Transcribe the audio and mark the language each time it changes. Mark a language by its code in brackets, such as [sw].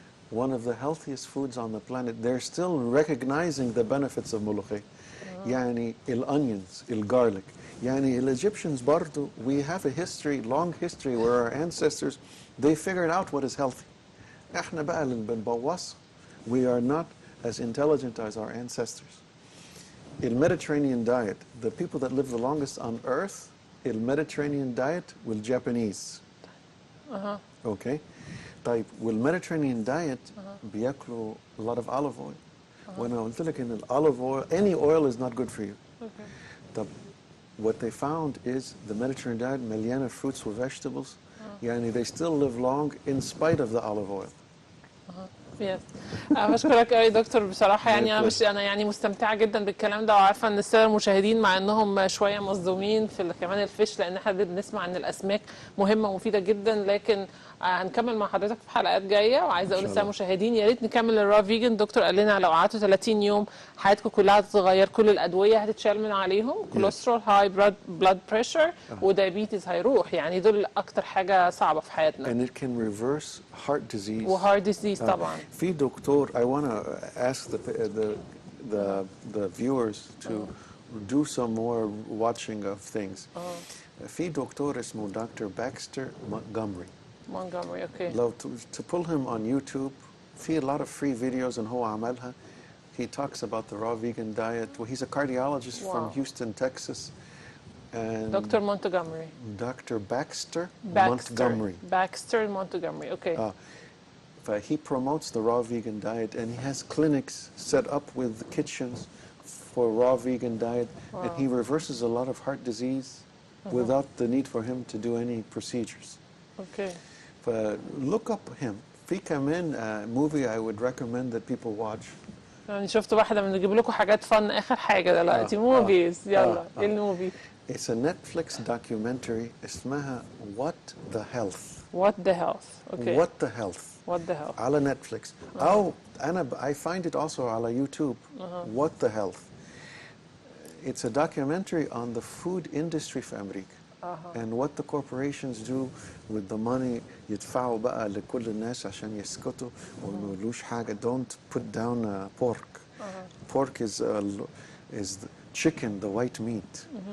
[en] One of the healthiest foods on the planet. They're still recognizing the benefits of ملوخية. [ar] يعني الonions, الgarlic. [en] يعني Egyptians برضو, we have a history, long history where our ancestors, they figured out what is healthy. [ar] احنا بقى اللي بنبوظ. [en] We are not as intelligent as our ancestors. The Mediterranean diet, the people that live the longest on earth, the Mediterranean diet will Japanese. Okay? [ar] طيب والMediterranean diet بياكلوا [en] a lot of olive oil [ar] وانا قلت لك ان [en] الolive oil, any oil is not good for you. طب what they found is the Mediterranean diet مليانة fruits و vegetables. يعني they still live long in spite of the olive oil. [ar] بشكرك قوي دكتور. بصراحه يعني انا يعني مستمتعه جدا بالكلام ده، وعارفه ان الساده المشاهدين مع انهم شويه مصدومين في كمان الفيش، لان احنا بنسمع ان الاسماك مهمه ومفيده جدا، لكن هنكمل مع حضرتك في حلقات جايه. وعايزه اقول للساده المشاهدين يا ريت نكمل الرا فيجن. دكتور قال لنا لو قعدتوا 30 يوم حياتكم كلها هتتغير، كل الادويه هتتشال من عليهم، كوليسترول، هاي بلاد بريشر ودايابيتس هيروح، يعني دول اكتر حاجه صعبه في حياتنا. [en] And it can reverse heart disease. [ar] وهارت ديزيز طبعا. في دكتور [en] I want to ask the viewers to do some more watching of things. [ar] في دكتور اسمه دكتور باكستر مونتجومري. [en] Okay. لو to pull him on YouTube, في a lot of free videos and [ar] هو عملها. [en] He talks about the raw vegan diet. Well, he's a cardiologist from Houston, Texas. And Dr. Montgomery. Dr. Baxter Montgomery. Okay. He promotes the raw vegan diet, and he has clinics set up with kitchens for raw vegan diet, and he reverses a lot of heart disease without the need for him to do any procedures. Okay. Look up him. [ar] في كمان [en] movie I would recommend that people watch. [ar] يعني شفت واحدة من نجيب لكم حاجات فن آخر حاجة دلوقتي موفيز. يلا ايه الموفي؟ [en] It's a Netflix documentary [ar] اسمها [en] What the Health. What the Health. Okay. What the Health. What the Health. على Netflix. أو I find it also على YouTube. What the Health. It's a documentary on the food industry [ar] في أمريكا. [en] And what the corporations do with the money [ar] يدفعوا بقى لكل الناس عشان يسكتوا وما يقولوش حاجة. [en] Don't put down pork. Pork is the chicken, the white meat.